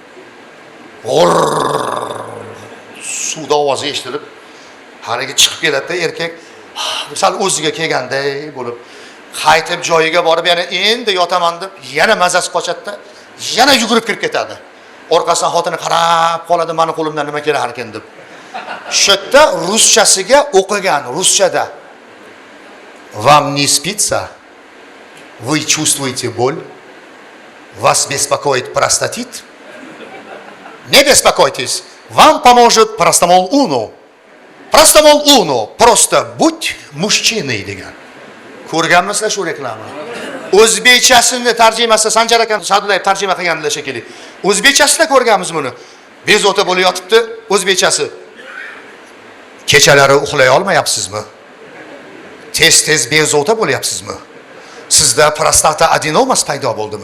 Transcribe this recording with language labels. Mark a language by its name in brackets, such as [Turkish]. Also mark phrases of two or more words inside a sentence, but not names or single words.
[Uzbek] Suvda ovozi eshitilib, haliga chiqib keladi-da erkak, misol o'ziga kelganday bo'lib, qaytib joyiga borib, yana endi yotaman deb, yana mazasi qochadi-da, yana yugurib kirib ketadi. Orqasidan xotini qarab qoladi, meni qo'limdan nima kelar ekan deb. Shu yerda ruschasiga o'qigan, ruschada. [Russian] Вам не спится? Вы чувствуете боль? Вас беспокоит простатит? Не беспокойтесь, вам поможет Простомол Уно. Простомол Уно, просто будь мужчиной degan. [Uzbek] Ko'rganmisizlar shu reklamani? O'zbekchasini tarjimasi Sanjar aka Sadullayev tarjima qilganlar shekilli. O'zbekchasida ko'rganmiz buni. Bezovta bo'lib yotibdi, o'zbekchasi. Kechalari uxlay olmayapsizmi? Tez bezovta bo'lyapsizmi? Sizda prostata adenomas paydo bo'ldimi?